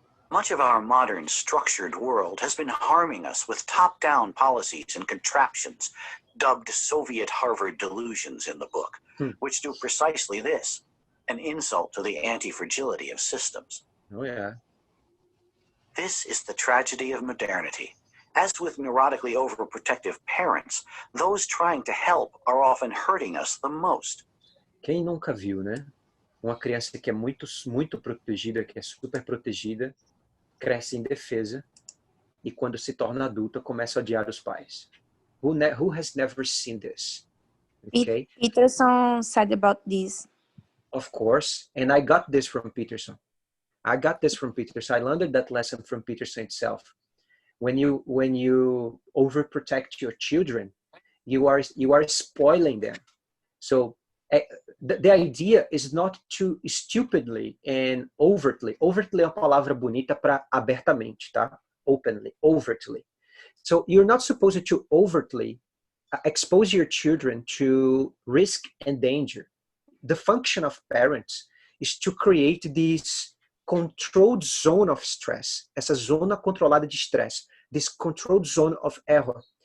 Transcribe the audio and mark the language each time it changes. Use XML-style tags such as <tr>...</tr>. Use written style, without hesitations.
<en>Much of our modern structured world has been harming us with top-down policies and contraptions, dubbed Soviet Harvard delusions in the book, which do precisely this, an insult to the anti-fragility of systems. Oh, yeah. This is the tragedy of modernity. As with neurotically overprotective parents, those trying to help are often hurting us the most.</en> <pt>Quem nunca viu, né? Uma criança que é muito protegida, que é super protegida, cresce indefesa e quando se torna adulta começa a odiar os pais.</pt> <en>Who has never seen this? Okay? Peterson said about this. Of course, and I got this from Peterson. I learned that lesson from Peterson itself. When you overprotect your children, you are spoiling them. So the idea is not to stupidly and overtly.</en> <pt>Overtly é uma palavra bonita para abertamente, tá?</pt> <en>Openly, overtly. So you're not supposed to overtly expose your children to risk and danger. The function of parents is to create this controlled zone of stress,</en> <pt>essa zona controlada de stress,</pt> <en>this controlled zone of error.</en>